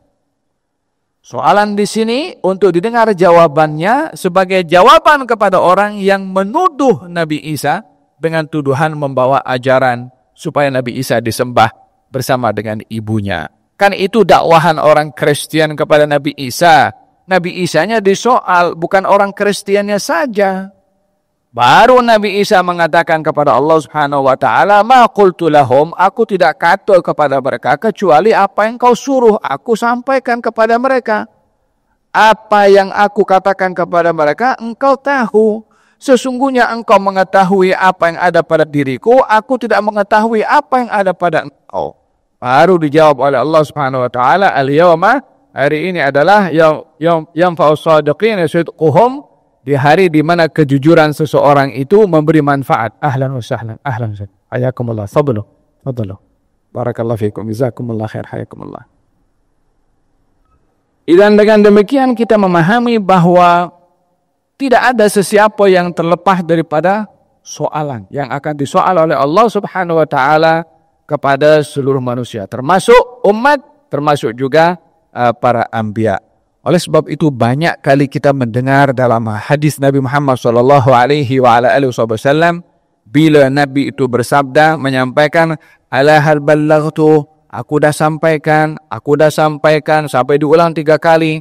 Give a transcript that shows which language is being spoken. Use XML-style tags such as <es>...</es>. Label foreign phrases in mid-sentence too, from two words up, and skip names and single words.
<ms>Soalan di sini untuk didengar jawabannya sebagai jawaban kepada orang yang menuduh Nabi Isa dengan tuduhan membawa ajaran supaya Nabi Isa disembah bersama dengan ibunya. Kan itu dakwahan orang Kristen kepada Nabi Isa. Nabi Isanya disoal, bukan orang Kristiannya saja. Baru Nabi Isa mengatakan kepada Allah</ms> <ar>سبحانه وتعالى, "ما قلت لهم,"</ar> <ms>aku tidak kata kepada mereka kecuali apa yang kau suruh aku sampaikan kepada mereka. Apa yang aku katakan kepada mereka engkau tahu. Sesungguhnya engkau mengetahui apa yang ada pada diriku, aku tidak mengetahui apa yang ada pada engkau. Baru dijawab oleh Allah</ms> <ar>سبحانه وتعالى,</ar> <ms>"Al-yawma Hari ini adalah yang</ms> <ar>ينفع الصادقين صدقهم,</ar> <ms>di hari di mana kejujuran seseorang itu memberi manfaat.</ms> <ar>أهلا وسهلا، أهلا وسهلا. حياكم الله، فضلوا. بارك الله فيكم، جزاكم الله خير، حياكم الله.</ar> <ms>Dan dengan demikian kita memahami bahwa tidak ada sesiapa yang terlepas daripada soalan yang akan disoal oleh Allah</ms> <ar>سبحانه وتعالى</ar> <ms>kepada seluruh manusia, termasuk umat, termasuk juga para anbiya. Oleh sebab itu banyak kali kita mendengar dalam hadis Nabi Muhammad</ms> <ar>صلى الله عليه وسلم</ar> <ms>bila Nabi itu bersabda, menyampaikan,</ms> <ar>ألا هل بلغت,</ar> <ms>aku dah sampaikan sampai diulang 3 kali.</ms>